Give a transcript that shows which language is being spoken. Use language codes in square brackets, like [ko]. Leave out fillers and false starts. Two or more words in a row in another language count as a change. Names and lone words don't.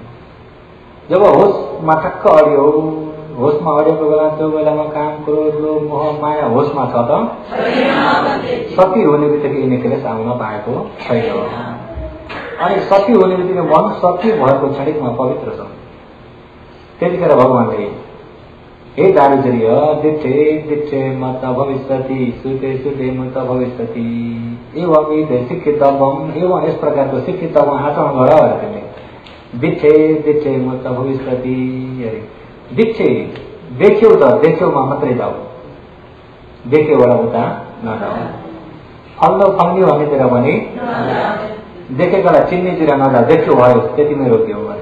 [ne] जब होसमा ठक्क अडियो, होसमा अडेको बेला त्यो बेलामा काम, क्रोध, लोभ, मोह, माया होसमा छ त? सती हुने बित्तिकै यिनी क्लेश आउन पाएको छैन। अनि सती हुने बित्तिकै मन सती भएको क्षणिकमा पवित्र छ। त्यतिखेर भगवानले [pi] हे दारुचिरिय दिठे दिठे मत भविष्यति, सुते सुते मत भविष्यति, एवं शिक्षितव्यम, [ne] एवं यस प्रकारको शिक्षितव्यम आचरण गर अरे तिमीले। [pi] दिठे दिठे मत भविष्यति अरे। [ne] दिठे देख्यौ त देख्यौमा मात्रै जाऊ, देख्यौबाट उता नजाऊ। फल्लो फल्ने भन्नेतिर पनि देखेकोलाई चिन्नेतिर नजा, देख्यो भयो त्यतिमै रोक्यो अरे।